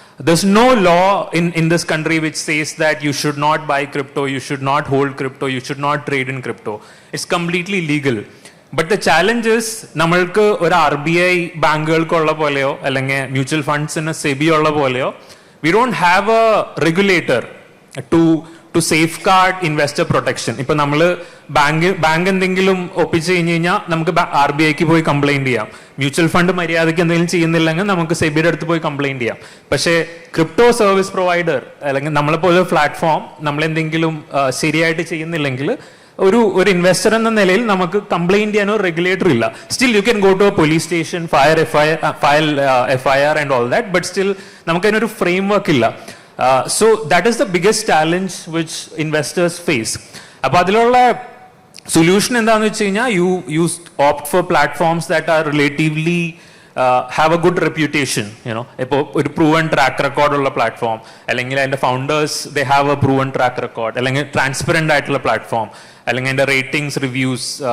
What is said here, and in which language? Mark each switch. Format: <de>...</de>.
<en>There's no law in this country which says that you should not buy crypto, you should not hold crypto, you should not trade in crypto. It's completely legal. But the challenge is,</en> <ml>നമ്മൾക്ക് ഒരു RBI ബാങ്കുകൾക്കുള്ള പോലെയോ അല്ലെങ്കിൽ mutual ഫണ്ട്സിന് SEBI ഉള്ള പോലെയോ</ml> <en>we don't have a regulator to safeguard investor protection.</en> <ml>ഇപ്പോൾ നമ്മൾ bank എന്തെങ്കിലും ഒപ്പിച്ച് കഴിഞ്ഞ് കഴിഞ്ഞാൽ നമുക്ക് RBIക്ക് പോയി കംപ്ലൈന്റ് ചെയ്യാം. മ്യൂച്വൽ ഫണ്ട് മര്യാദയ്ക്ക് എന്തെങ്കിലും ചെയ്യുന്നില്ലെങ്കിൽ നമുക്ക് സെബിയുടെ അടുത്ത് പോയി കംപ്ലൈന്റ് ചെയ്യാം. പക്ഷേ ക്രിപ്റ്റോ സർവീസ് പ്രൊവൈഡർ അല്ലെങ്കിൽ നമ്മളെപ്പോലെ പ്ലാറ്റ്ഫോം നമ്മളെന്തെങ്കിലും ശരിയായിട്ട് ചെയ്യുന്നില്ലെങ്കിൽ ഒരു ഇൻവെസ്റ്റർ എന്ന നിലയിൽ നമുക്ക് കംപ്ലൈന്റ് ചെയ്യാനോ റെഗുലേറ്റർ ഇല്ല.</ml> <en>still you can go to a police station, file FIR and all that, but still</en> <ml>നമുക്കതിനൊരു frame work ഇല്ല.</ml> <en>So that is the biggest challenge which investors face. അപ്പോൾ അതിലുള്ള solution</en> <ml>എന്താണെന്ന് വെച്ച് കഴിഞ്ഞാൽ</ml> <en>you opt for platforms that are relatively have a good reputation.</en> <ml>ഇപ്പോൾ ഒരു proven track record ഉള്ള platform, അല്ലെങ്കിൽ അതിൻ്റെ</ml> <en>founders they have a proven track record,</en> <ml>അല്ലെങ്കിൽ transparent ആയിട്ടുള്ള പ്ലാറ്റ്ഫോം, അല്ലെങ്കിൽ അതിൻ്റെ ratings, reviews.</ml>